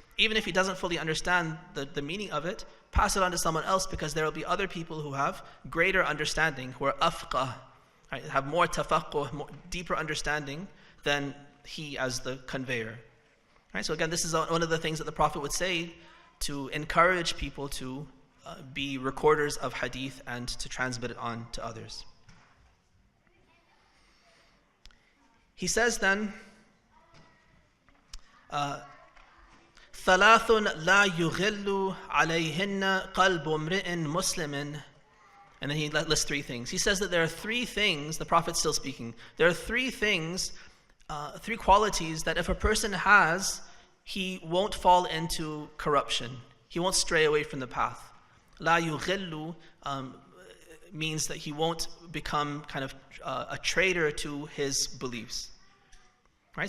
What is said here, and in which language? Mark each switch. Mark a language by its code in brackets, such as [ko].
[en] Even if he doesn't fully understand the meaning of it, pass it on to someone else, because there will be other people who have greater understanding, who are afqah, right, have more tafaqquh, deeper understanding than he as the conveyor. Right, so again, this is one of the things that the Prophet would say to encourage people to be recorders of hadith and to transmit it on to others. He says then, [ar] ثلاث لا يغل عليهن قلب امرئ مسلم. [en] And then he lists three things. He says that there are three things, the Prophet's still speaking, there are three things, three qualities that if a person has, he won't fall into corruption. He won't stray away from the path. [ar] لا يغل [en] means that he won't become kind of a traitor to his beliefs. Right?